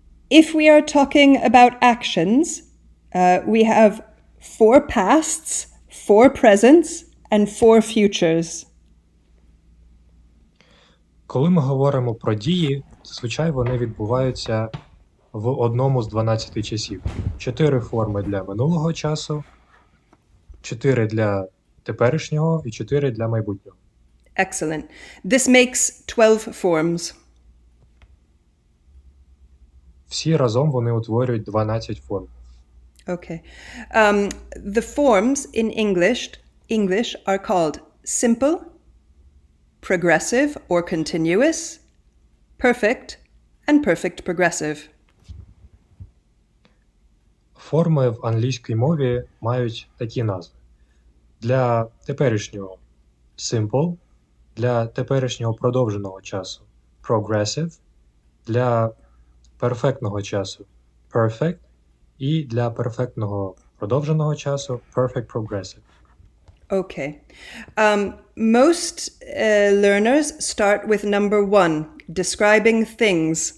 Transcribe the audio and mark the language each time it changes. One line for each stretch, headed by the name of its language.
English: If we are talking about actions, we have 4 pasts, 4 presents, and 4 futures.
Ukrainian: Коли ми говоримо про дії, зазвичай вони відбуваються в одному з 12 часів. 4 форми для минулого часу, 4 для теперішнього і 4 для майбутнього.
English: Excellent. This makes 12 forms.
Ukrainian: Всі разом вони утворюють 12 форм.
English: Okay. The forms in English are called simple, progressive or continuous, perfect, and perfect progressive.
Ukrainian: Форми в англійській мові мають такі назви. Для теперішнього simple, для теперішнього продовженого часу progressive, для перфектного часу perfect і для перфектного продовженого часу perfect progressive.
English: Okay. Most learners start with number 1, describing things.